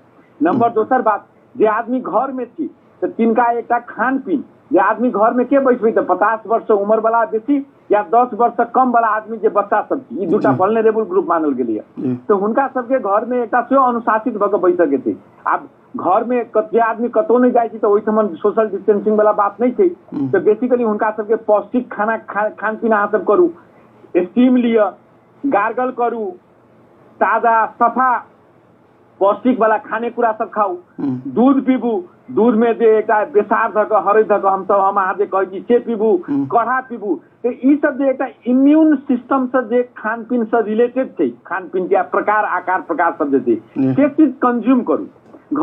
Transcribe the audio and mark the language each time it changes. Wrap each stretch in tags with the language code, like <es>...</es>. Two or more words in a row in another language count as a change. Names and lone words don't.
<mai>नंबर दोसर बात जे आदमी घर में छी तो तिनका एकटा खान पीन जे आदमी घर में के बैठबै तो 50 वर्ष से उम्र वाला बेसी या 10 वर्ष से कम वाला आदमी जे बच्चा सब ई दूटा</mai> <en>vulnerable group</en> <mai>मानल गेलै तो हुनका सबके घर में एकटा सेहो अनुशासित भऽ कऽ बैठ सकै छै। आब घर में जे आदमी कतौ नहीं जाइ छै तो ओहिठमन</mai> <en>social distancing</en> <mai>वाला बात नहीं छै तो बेसिकली हुनका सबके पौष्टिक खान पीन अहाँ सब करू स्टीम लिअ गार्गल करू ताजा सफा पौष्टिक वाला खाने कुरा सब खाऊ दूध पीबू दूध में जे एकटा बेसार धऽ कऽ हरैद धऽ कऽ हम अहाँ जे कहै छी से पीबू काढ़ा पीबू तो ई सब जे एकटा</mai> <en>immune system</en> <mai>से जे खान पीन से रिलेटेड छै खान पीन के प्रकार आकार प्रकार सब जे छै से चीज कंज्यूम करू।</mai>